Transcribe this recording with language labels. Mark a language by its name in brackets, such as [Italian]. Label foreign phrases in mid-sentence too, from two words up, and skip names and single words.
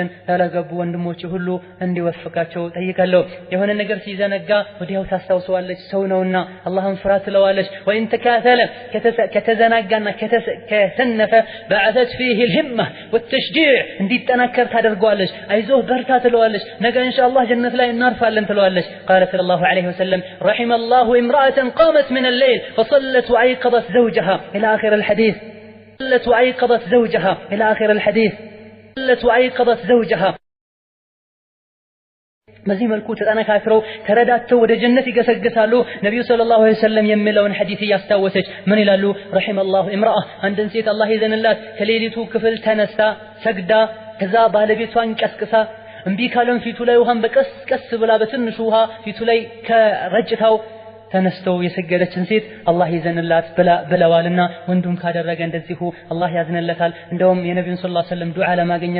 [Amharic] ያላገቡ ወንድሞች ሁሉ እንዲወፍቃቸው ጠይቃለሁ። የሆነ ነገር ሲዘነጋ ወዲያው ታስታውሰዋለች፣ ሰው ነውና አላህን ፍራ ትለዋለች። ወይን ተካተለ ከተዘናጋና ከተሰነፈ [Arabic] بعثت فيه الهمة والتشجيع [Amharic] እንዲጠናከር ታደርገዋለች። አይዞህ በርታ ትለዋለች። ነገ ኢንሻአላህ ጀነት ላይ እናርፋለን ትለዋለች። [Arabic] قال صلى الله عليه وسلم رحم الله امرأة قامت من الليل فصلت وأيقظت زوجها إلى آخر الحديث. صلت وأيقظت زوجها إلى آخر الحديث. صلت وأيقظت زوجها. [Amharic] በዚህ መልኩ ተጠናክረው ተረዳተው ወደ ጀነት ይገሰግሳሉ። ነብዩ [Arabic] صلى الله عليه وسلم [Amharic] የሚለውን ሐዲስ ያስታወሰች ምን ይላሉ? [Arabic] رحم الله امرأة [Amharic] አንድን ሴት አላህ ይዘንላት ከሌሊቱ ክፍል ተነስታ ሰግዳ ከዛ ባለቤቷን ቀስቅሳ እምቢ ካለም ፊቱ ላይ ውሃን በቀስ ብላ በትንሹ ውሃ ፊቱ ላይ ከረጭታው ተነስተው የሰገደችን ሴት አላህ ይዘንላት ብለዋልና ወንዱም ካደረገ እንደዚሁ አላህ ያዝንለታል። እንደውም የነብዩን [Arabic] صلى الله عليه وسلم [Amharic] ዱዓ ለማግኘት